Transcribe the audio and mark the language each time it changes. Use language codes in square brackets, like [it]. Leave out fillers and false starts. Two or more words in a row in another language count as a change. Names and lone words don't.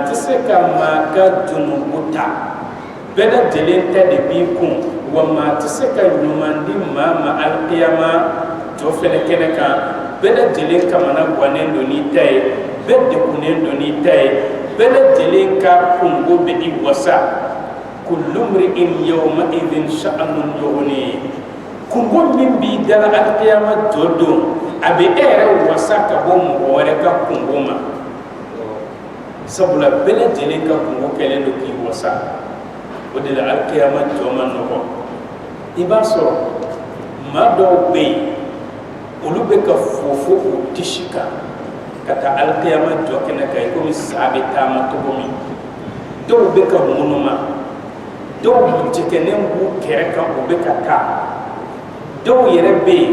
[bm] tɛ se ka maa ka junubu ta bɛɛ lajɛlen ta de b'i kun wa maa tɛ se ka ɲuman di maa ma alikiyama jɔ fɛnɛ kɛnɛ kan bɛɛ lajɛlen kamana gannen don n'i ta ye bɛɛ degunnen don n'i ta ye bɛɛ lajɛlen ka kungo bɛ i wasa [ar] كل امرئ يوم إذ شأن يغني [bm] kungo min b'i dala alikiyama jɔ don a bɛ e yɛrɛ wasa ka bɔ mɔgɔ wɛrɛ ka kungo ma sabula bɛɛ lajɛlen ka kungo kɛlen don k'i wasa o de la alikiyama jɔ ma nɔgɔ i b'a sɔrɔ maa dɔw bɛ yen olu bɛ ka fofo o disi kan ka taa alikiyama jɔ kɛnɛ kan i komi sa bɛ taama cogo min dɔw bɛ ka munuma dɔw jɛgɛnen b'u kɛrɛ kan u bɛ ka taa dɔw yɛrɛ bɛ